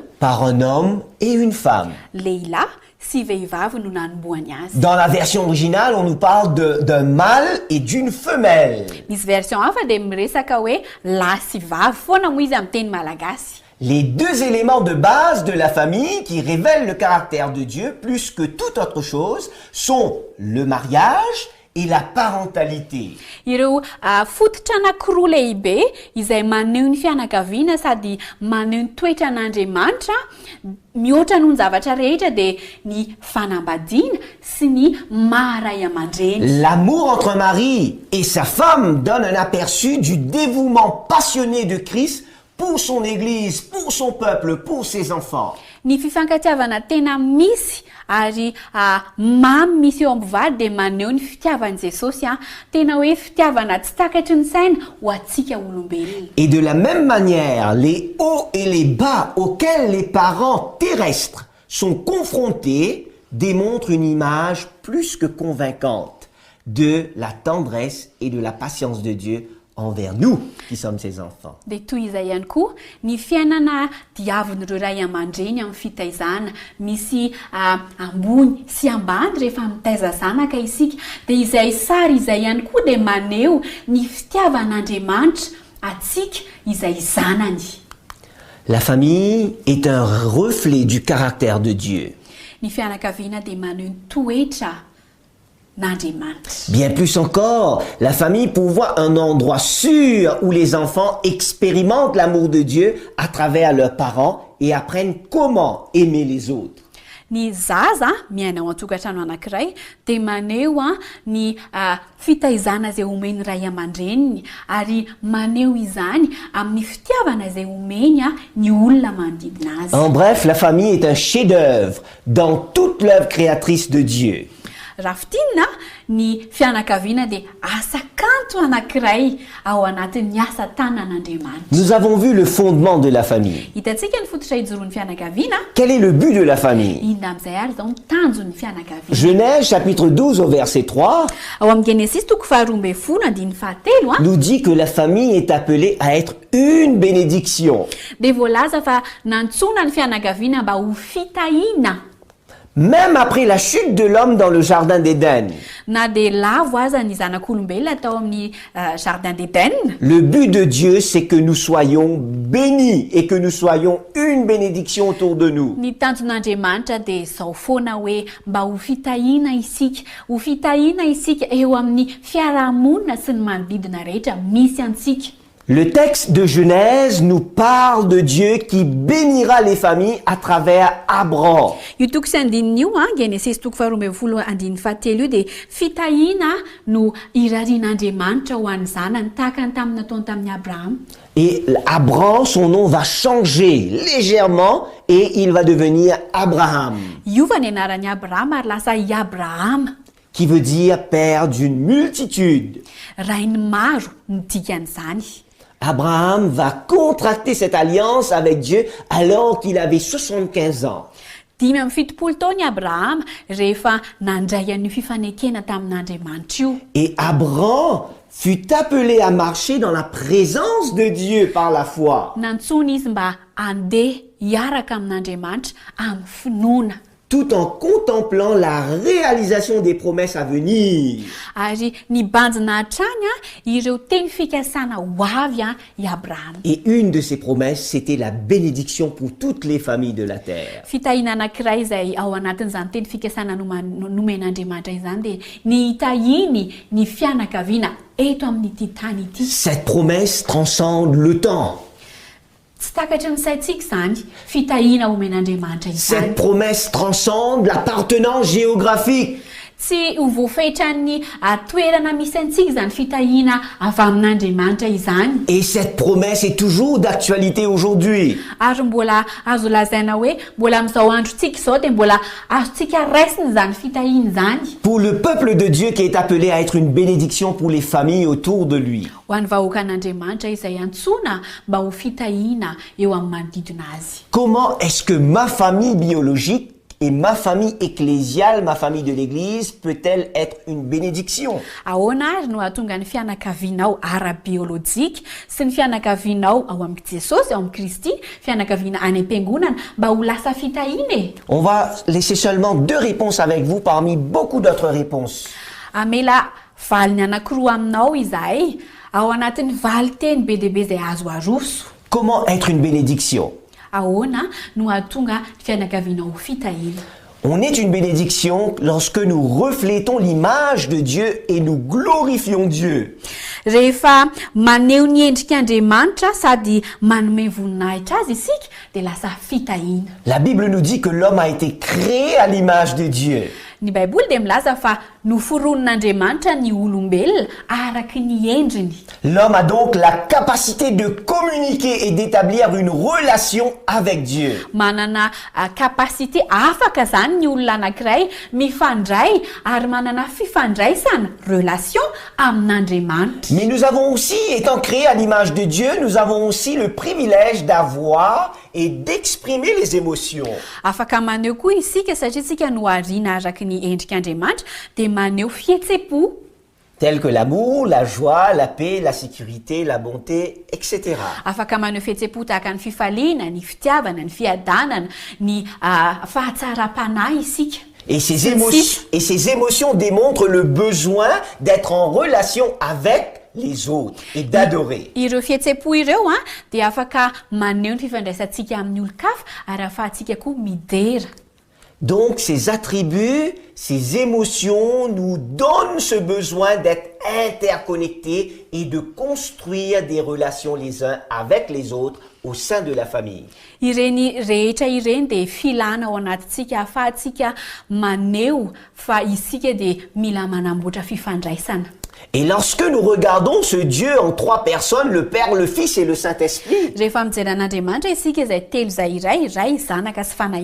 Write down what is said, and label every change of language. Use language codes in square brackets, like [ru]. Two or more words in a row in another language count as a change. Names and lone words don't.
[fr] par un homme et une femme. [mg] lehilahy sy vehivavy no nanomboany azy. [fr] Dans la version originale, on nous parle d'un mâle et d'une femelle. [mg] Misy version hafa dia miresaka hoe lahy sy vavy foana moa izy amin'ny teny malagasy. [fr] Les 2 éléments de base de la famille qui révèlent le caractère de Dieu plus que toute autre chose sont le mariage et la parentalité. [mg] Ireo fototra anankiroa lehibe izay maneho ny fianakaviana sady maneho ny toetra an'Andriamanitra mihoatra noho ny zavatra rehetra dia ny fanambadiana sy ny maharay aman-dreny. [fr] L'amour entre un mari et sa femme donne un aperçu du dévouement passionné de Christ pour son Église, pour son peuple, pour ses enfants. [mg] Ny fifankatiavana tena misy ary mamy misy eo am-bivady dia maneho ny fitiavan'i Jesosy tena hoe fitiavana tsy takatry ny saina ho antsika olombelona. [fr] Et de la même manière, les hauts et les bas auxquels les parents terrestres sont confrontés démontre une image plus que convaincante de la tendresse et de la patience de Dieu envers nous qui sommes ses enfants. [mg] Dia toy izay ihany koa ny fiainana diavin'ireo ray aman-dreny amin'ny fitaizana misy ambony sy ambany rehefa mitaiza zanaka isika dia izay sary izay ihany koa dia maneho ny fitiavan'Andriamanitra atsika izay zanany. [fr] La famille est un reflet du caractère de Dieu. [mg] Ny fianakaviana dia maneho ny toetra n'Andriamanitra. [fr] Bien plus encore, la famille pourvoit un endroit sûr où les enfants expérimentent l'amour de Dieu à travers leurs parents et apprennent comment aimer les autres. [mg] Ny zaza miaina ao an-tokantrano anankiray dia maneho ny fitaizana izay omeny ray aman-dreniny ary maneho izany amin'ny fitiavana izay omeny ny olona manodidina azy. [fr] En bref, la famille est un chef-d'œuvre dans toute l'œuvre créatrice de Dieu. [mg] Raha fitinina ny fianakaviana dia asa kanto anankiray ao anatin'ny asa tanan'Andriamanitra. [fr] Nous avons vu le fondement de la famille. [mg] Hitantsika ny fototra ijoroan'ny fianakaviana. [fr] Quel est le but de la famille? [mg] Inona amin'izay ary izao ny tanjon'ny fianakaviana. [fr] Genèse chapitre 12 au verset 3 [mg] Ao amin'ny Genesis toko 12:17 [fr] nous dit que la famille est appelée à être une bénédiction. [mg] dia voalaza fa nantsona ny fianakaviana mba ho fitahiana. [fr] Même après la chute de l'homme dans le jardin d'Éden, [mg] Na dia lavo aza ny zanak'olombelona tao amin'ny [fr] jardin d'Éden. le but de Dieu, c'est que nous soyons bénis et que nous soyons une bénédiction autour de nous. [mg] Ny tanjon'Andriamanitra dia izao foana hoe mba ho fitahiana isika eo amin'ny fiarahamonina sy ny manodidina rehetra misy antsika. [fr] Le texte de Genèse nous parle de Dieu qui bénira les familles à travers Abraham. [mg] Io toko sy andininy io Genesis toko 12:17 io dia fitahiana no irarian'Andriamanitra ho an'ny zanany tahaka ny tamin'ny nataony tamin'ny Abraham. [fr] Et Abraham, son nom va changer légèrement et il va devenir Abraham, [mg] Iova ny anaran'ny Abraham ary lasa i Abraham, [fr] qui veut dire père d'une multitude. [mg] rainy maro ny dikan'izany. [fr] Abraham va contracter cette alliance avec Dieu alors qu'il avait 75 ans. [mg] 5 taona i Abraham rehefa nandray an'io fifanekena tamin'Andriamanitra io. [fr] Et Abraham fut appelé à marcher dans la présence de Dieu par la foi, [mg] Nantsona izy mba andeha hiaraka amin'Andriamanitra amin'ny finoana [fr] tout en contemplant la réalisation des promesses à venir. [mg] ary nibanjina hatrany ireo teny fikasana ho avy i Abraham. [fr] Et une de ces promesses, c'était la bénédiction pour toutes les familles de la terre. [mg] Fitahiana anankiray izay ao anatin'izany teny fikasana nomen'Andriamanitra izany dia ny hitahiny ny fianakaviana eto amin'ity tany ity. [fr] Cette promesse transcende le temps. [mg] Tsy takatry ny saintsika izany fitahiana omen'Andriamanitra izany. [fr] Cette promesse transcende l'appartenance géographique. [mg] Tsy ho voafehitran'ny toerana misy antsika izany fitahiana avy amin'Andriamanitra izany. [fr] Et cette promesse est toujours d'actualité aujourd'hui. [mg] Ary mbola azo lazaina hoe mbola amin'izao androntsika izao dia mbola azontsika raisina izany fitahiana izany. [fr] Pour le peuple de Dieu qui est appelé à être une bénédiction pour les familles autour de lui. [mg] Ho an'ny vahoakan'Andriamanitra izay antsoina mba ho fitahiana eo amin'ny manodidina azy. [fr] Comment est-ce que ma famille biologique et ma famille ecclésiale, ma famille de l'Église, peut-elle être une bénédiction? [mg] Ahoana ary no ahatonga ny fianakavianao ara-biolojika sy ny fianakavianao ao amin'ny Jesosy, ao amin'ny Kristy, fianakaviana any am-piangonana mba ho lasa fitahiana e? [fr] On va laisser seulement 2 réponses avec vous parmi beaucoup d'autres réponses. [mg] Amela valiny anankiroa aminao izahay ao anatin'ny valy teny be dia be izay azo aroso. [fr] Comment être une bénédiction? [mg] Ahoana no ahatonga fianakavianao ho fitahiana? [fr] On est une bénédiction lorsque nous reflétons l'image de Dieu et nous glorifions Dieu. [mg] Rehefa maneho ny endrik'Andriamanitra sady manome voninahitra azy isika dia lasa fitahiana. [fr] La Bible nous dit que l'homme a été créé à l'image de Dieu. [mg] Ny Baiboly dia milaza fa noforonon'Andriamanitra ny olombelona araky ny endriny. [fr] L'homme a donc la capacité de communiquer et d'établir une relation avec Dieu. [mg] Manana kapasité afaka zany ny olona anankiray mifandray ary manana fifandraisana relation amin'Andriamanitra. [fr] Mais nous avons aussi, étant créés à l'image de Dieu, nous avons aussi le privilège d'avoir et d'exprimer les émotions. [mg] Afaka maneho koa isika satria isika no ariana araky ny endrik'Andriamanitra dia maneho fihetsem-po [fr] Tels que l'amour, la joie, la paix, la sécurité, la bonté, etc. [mg] afaka maneho fihetsem-po tahaka ny fifaliana, ny fitiavana, ny fiadanana, ny fahatsaram-panahy isika. [fr] Et ces émotions démontrent le besoin d'être en relation avec les autres et d'adorer. [mg] Ireo fihetsem-po ireo dia afaka maneho ny fifandraisantsika amin'ny olo-kafa ary ahafahantsika koa midera. [fr] Donc ces attributs, ces émotions nous donnent ce besoin d'être interconnectés et de construire des relations les uns avec les autres au sein de la famille. [mg] Ireny rehetra ireny dia filana ao anatintsika ahafahantsika maneho fa isika dia mila manamboatra fifandraisana. [fr] Et lorsque nous regardons ce Dieu en trois personnes, le Père, le Fils et le Saint-Esprit, [mg] Rehefa mijery an'Andriamanitra isika izay telo izay iray zanaka sy fanahy